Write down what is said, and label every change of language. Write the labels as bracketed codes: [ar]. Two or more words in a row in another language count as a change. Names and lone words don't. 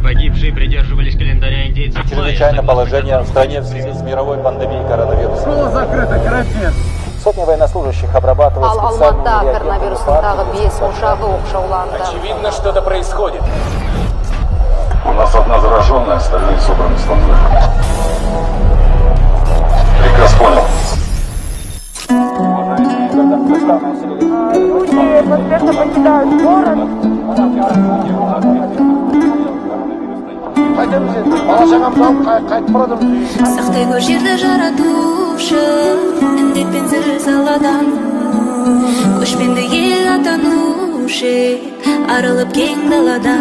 [ru] Погибшие придерживались календаря индейцев. Чрезвычайное положение в стране в связи с мировой пандемией коронавируса. Школа закрыта, карантин. Сотни военнослужащих обрабатывают [kk] Алматыда коронавирустың тағы 5 ошағы оқшауланды. [ru] Очевидно, что-то происходит. У нас одна зараженная, остальные собраны с станции. Приказ понял. Люди поспешно покидают город. [kk] Сақтай көр жерді жаратушы, індетпен зілзаладан көшпенді ел атанушы, арылып кең даладан.